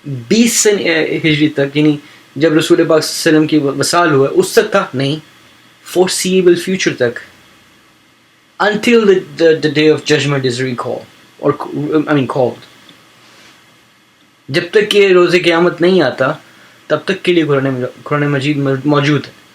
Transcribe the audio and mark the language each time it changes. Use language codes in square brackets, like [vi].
[ur] 20 سن ہجری تک, یعنی جب رسول پاک صلی اللہ علیہ وسلم کی وصال ہوا اس تک تھا؟ نہیں. [en] Foreseeable future تک, until the day of judgment is recalled or called. [ur] جب تک کہ روز قیامت نہیں آتا تب تک کے لیے قرآن مجید موجود ہے.